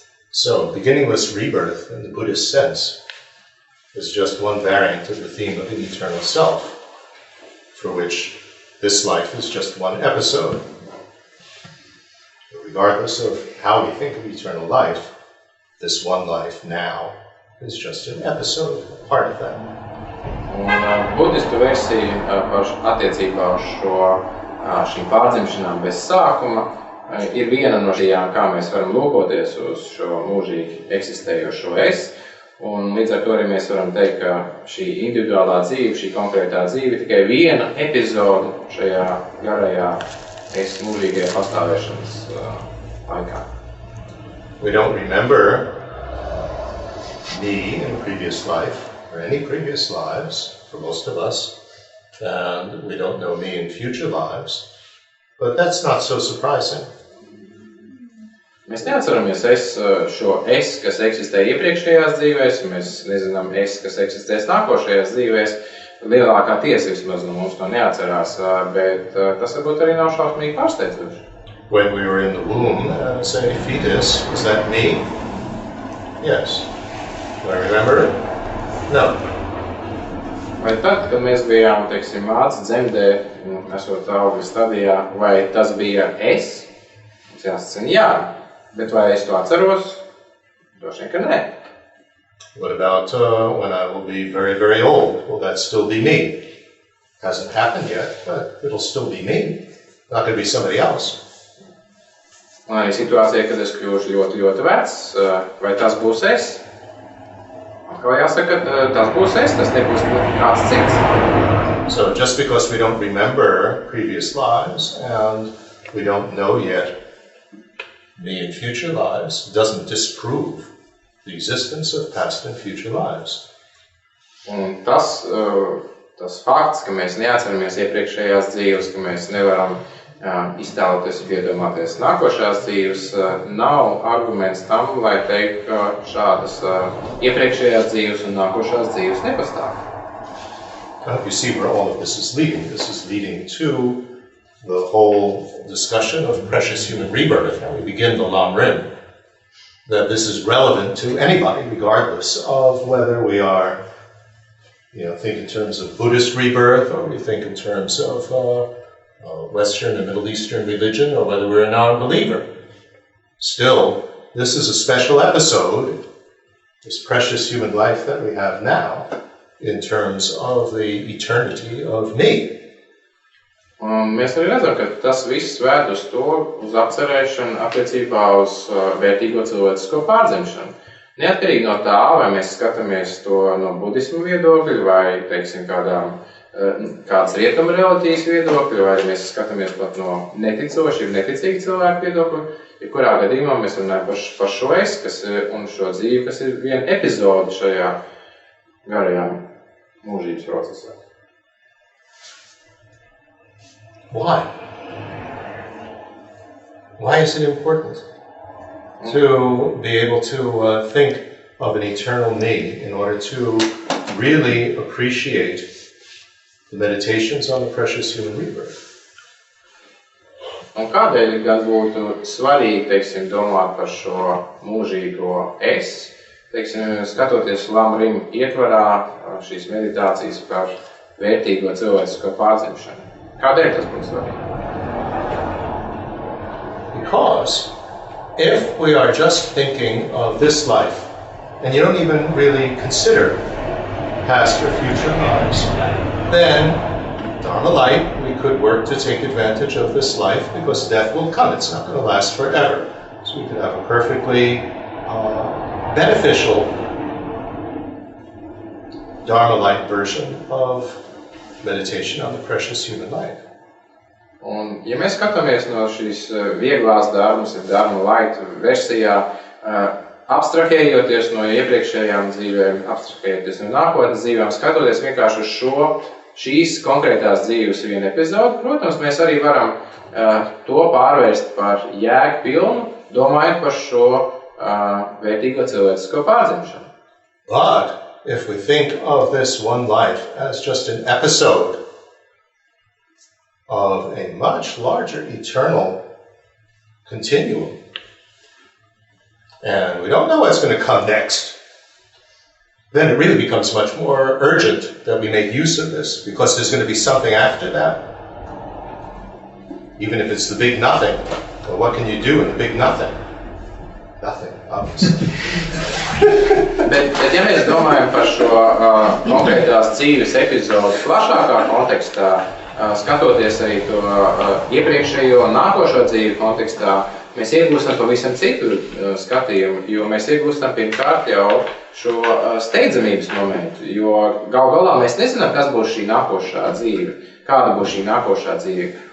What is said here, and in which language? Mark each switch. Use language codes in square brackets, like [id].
[en] So, beginningless rebirth, in the Buddhist sense, is just one variant of the theme of the eternal self, for which this life is just one episode. Regardless of how we think of eternal life, this one life now is just an episode, a part of that. [lv] Un budistu versija attiecībā uz šīm pārdzimšanām bez sākuma ir viena no šījām, kā mēs varam lūkoties uz šo mūžīgi eksistējošo es, un līdz ar to arī mēs varam teikt, ka šī individuālā dzīve, šī konkrētā dzīve tikai viena epizode šajā garajā es mūžīgajā pastāvēšanas laikā. [en] We don't remember me in a previous life, or any previous lives, for most of us, and we don't know me in future lives, but that's not so surprising. [lv] Mēs neatceramies šo es, kas eksistē iepriekšējās dzīvēs, mēs nezinām es, kas eksistēs nākošajās dzīvēs. Lielākā tiesa vismaz no mums to neatcerās, bet tas varbūt arī nav šausmīgi pārsteidzoši. [en] When we were in the womb, say, fetus, was that me? Yes. Do I remember it? No. [lv] Vai tad, kad mēs bijām, teiksim, māca dzemdē, esot augļa stadijā, vai tas bija es? Mums jāsacina jā, bet vai es to atceros? Droši vien, ka nē. [en] What about when I will be very, very old? Will that still be me? Hasn't happened yet, but it'll still be me. Not going to be somebody else. [lv] Un arī situācija, kad es kļūšu ļoti, ļoti vecs, vai tas būs es? Atkal jāsaka, tas būs es, tas nebūs kāds cits. [en] So just because we don't remember previous lives and we don't know yet me in future lives doesn't disprove the existence of past and future lives. [lv] Un tas fakts, ka mēs neatceramies iepriekšējās dzīves, ka mēs nevaram iztēloties un iedomāties nākošās dzīves, nav arguments tam, lai teikt, ka šādas iepriekšējās dzīves un nākošās dzīves nepastāv. [en] You see where all of this is leading. This is leading to the whole discussion of precious human rebirth. Now we begin the Lam Rim. That this is relevant to anybody, regardless of whether we are, think in terms of Buddhist rebirth, or we think in terms of Western and Middle Eastern religion, or whether we're a non-believer. Still, this is a special episode, this precious human life that we have now, in terms of the eternity of me. [lv] Mēs arī redzam, ka tas viss vēd uz to, uz atcerēšanu attiecībā uz vērtīgo cilvēcisko pārdzimšanu. Neatkarīgi no tā, vai mēs skatāmies to no budismu viedokļa, vai, teiksim, kāds rietuma reliģijas viedokļa, vai mēs skatāmies pat no neticoši, neticīgi cilvēku viedokļa, kurā gadījumā mēs runājam par šo es, un šo dzīvi, kas ir viena epizode šajā garajā mūžības procesā. [en] Why? Why is it important to be able to think of an eternal me in order to really appreciate the meditations on the precious human rebirth? [lv] Un kādēļ gan būtu svarīgi, teiksim, domāt par šo mūžīgo es, teiksim, skatoties Lam-Rim ietvarā šīs meditācijas par vērtīgo cilvēcisko pārdzimšanu? Kādēļ tas būtu svarīgi? [en] Because if we are just thinking of this life, and you don't even really consider past or future lives, then Dharma light, we could work to take advantage of this life because death will come. It's not going to last forever. So we could have a perfectly beneficial Dharma light version of meditation on the precious human life. [lv] Un, ja mēs skatāmies no šīs vieglās dharmas, Dharma light versijā, abstrahējoties no iepriekšējām dzīvēm, abstrahējoties no nākotnes dzīvēm, skatoties vienkārši uz šīs konkrētās dzīves vienu epizodu, protams, mēs arī varam to pārvērst par jēgpilnu, domājot par šo vērtīgo cilvēcisko pārdzimšanu. [en] But if we think of this one life as just an episode of a much larger eternal continuum, and we don't know what's going to come next, then it really becomes much more urgent that we make use of this, because there's going to be something after that. Even if it's the big nothing, well, what can you do in the big nothing? Nothing, obviously. [lv] Bet ja mēs domājam par šo konkrētās dzīves epizodu plašākā kontekstā, skatoties arī to iepriekšējo un nākošo dzīvi kontekstā, mēs iegūstam pavisam citu skatījumu, jo mēs iegūstam pirmkārt jau šo steidzamības momentu, jo galu galā mēs nezinām, kas būs šī nākošā dzīve, kāda būs šī nākošā dzīve.